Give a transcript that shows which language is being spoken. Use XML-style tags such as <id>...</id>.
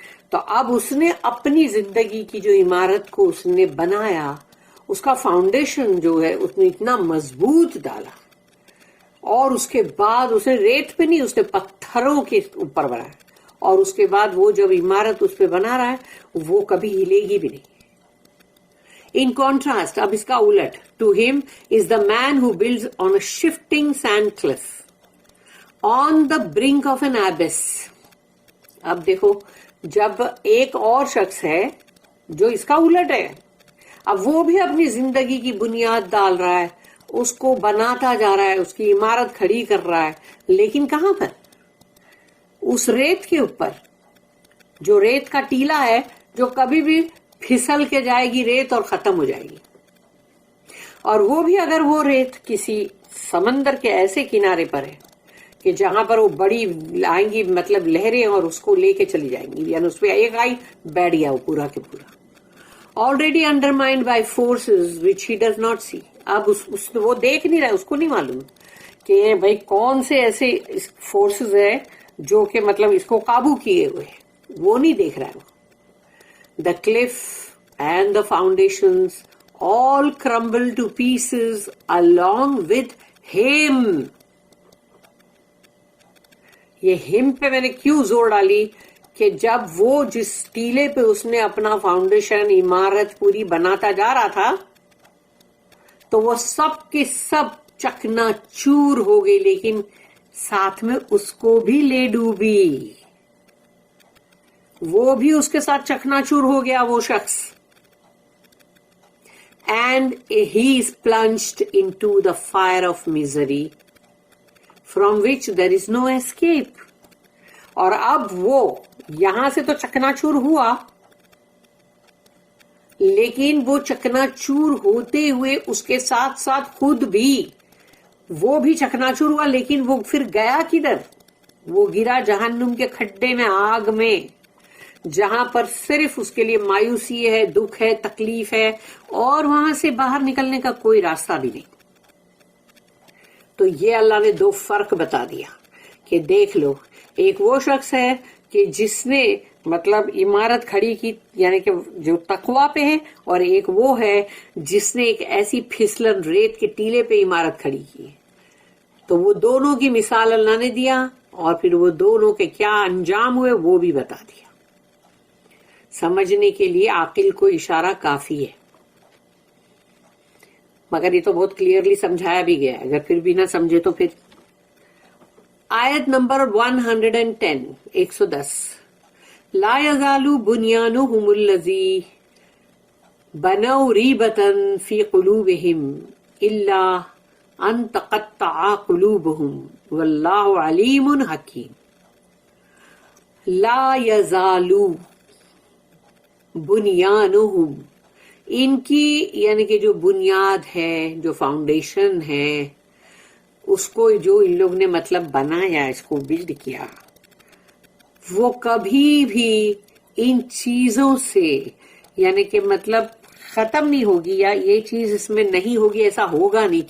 <ur>تو اب اس نے اپنی زندگی کی جو عمارت کو اس نے بنایا، اس کا فاؤنڈیشن جو ہے اس نے اتنا مضبوط ڈالا، اور اس کے بعد اس نے ریت پہ نہیں، اس نے پتھروں کے اوپر بنایا، اور اس کے بعد وہ جب عمارت اس پہ بنا رہا ہے وہ کبھی ہلے گی بھی نہیں.</ur> <en>In contrast,</en> <ur>اب اس کا الٹ،</ur> <en>to him is the man who builds on a shifting sand cliff, on the brink of an abyss.</en> <ur>اب دیکھو، جب ایک اور شخص ہے جو اس کا الٹ ہے، اب وہ بھی اپنی زندگی کی بنیاد ڈال رہا ہے، اس کو بناتا جا رہا ہے، اس کی عمارت کھڑی کر رہا ہے، لیکن کہاں پر؟ اس ریت کے اوپر، جو ریت کا ٹیلا ہے، جو کبھی بھی پھسل کے جائے گی ریت اور ختم ہو جائے گی. اور وہ بھی اگر وہ ریت کسی سمندر کے ایسے کنارے پر ہے کہ جہاں پر وہ بڑی آئیں گی مطلب لہریں اور اس کو لے کے چلی جائیں گی، یعنی اس پہ ایک آئی بیٹھ گیا وہ پورا کے پورا.</ur> <en>already undermined by forces which he does not see.</en> <ur>اب وہ دیکھ نہیں رہا، اس کو نہیں معلوم کہ بھائی کون سے ایسے فورسز ہیں جو کہ مطلب اس کو قابو کیے ہوئے، وہ نہیں دیکھ رہا ہے.</ur> <en>The cliff and the foundations all crumble to pieces along with him.</en> <ur>یہ him پہ میں نے کیوں زور ڈالی کہ جب وہ جس ٹیلے پہ اس نے اپنا فاؤنڈیشن عمارت پوری بناتا جا رہا تھا تو وہ سب کے سب چکنا چور ہو گئی، لیکن ساتھ میں اس کو بھی لے ڈوبی، وہ بھی اس کے ساتھ چکنا چور ہو گیا وہ شخص.</ur> <en>And he is plunged into the fire of misery from which there is no escape.</en> <ur>اور اب وہ یہاں سے تو چکنا چور ہوا، لیکن وہ چکنا چور ہوتے ہوئے اس کے ساتھ ساتھ خود بھی وہ بھی چکنا چور ہوا، لیکن وہ پھر گیا کدھر؟ وہ گرا جہنم کے کھڈے میں، آگ میں، جہاں پر صرف اس کے لیے مایوسی ہے، دکھ ہے، تکلیف ہے، اور وہاں سے باہر نکلنے کا کوئی راستہ بھی نہیں. تو یہ اللہ نے دو فرق بتا دیا کہ دیکھ لو ایک وہ شخص ہے کہ جس نے مطلب عمارت کھڑی کی یعنی کہ جو تقوی پہ ہے، اور ایک وہ ہے جس نے ایک ایسی پھسلن ریت کے ٹیلے پہ عمارت کھڑی کی. تو وہ دونوں کی مثال اللہ نے دیا، اور پھر وہ دونوں کے کیا انجام ہوئے وہ بھی بتا دیا. سمجھنے کے لیے عاقل کو اشارہ کافی ہے، مگر یہ تو بہت کلیئرلی سمجھایا بھی گیا ہے. اگر پھر بھی نہ سمجھے تو پھر آیت نمبر 110 110</ur> <ar>لا يزال بنيانهم الذي بنوا ريبة في قلوبهم إلا أن تقطع قلوبهم والله عليم حكيم. لا يزال بنيانهم،</ar> <ur>ان کی یعنی کہ جو بنیاد ہے، جو فاؤنڈیشن ہے، اس کو جو ان لوگ نے مطلب بنایا، اس کو بلڈ کیا، وہ کبھی بھی ان چیزوں سے یعنی کہ مطلب ختم نہیں ہوگی، یا یہ چیز اس میں نہیں ہوگی، ایسا ہوگا نہیں.</ur>